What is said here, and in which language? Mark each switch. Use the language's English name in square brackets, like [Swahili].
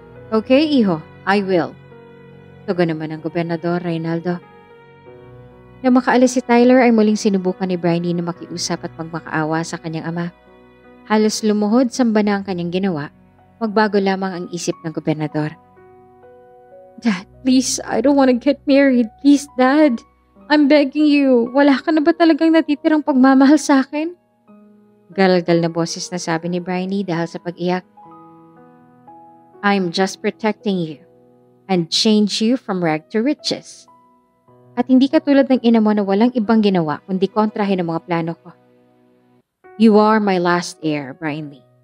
[English] Okay, [Filipino] iho, [English] I will. [Filipino] Tugon naman ng Gobernador Reynaldo. Nang makaalis si Tyler ay muling sinubukan ni Bryony na makiusap at magmakaawa sa kanyang ama. Halos lumuhod samba na ang kanyang ginawa, magbago lamang ang isip ng Gobernador. [English] Dad, please, I don't want to get married. Please, Dad. I'm begging you. [Filipino] Wala ka na ba talagang natitirang pagmamahal sa akin? Galgal na boses na sabi ni Bryony dahil sa pag-iyak. [English] I'm just protecting you and change you from rag to riches. [Filipino] At hindi katulad ng ina mo na walang ibang ginawa kundi kontrahin ang mga plano ko. [English] You are my last heir, Bryony.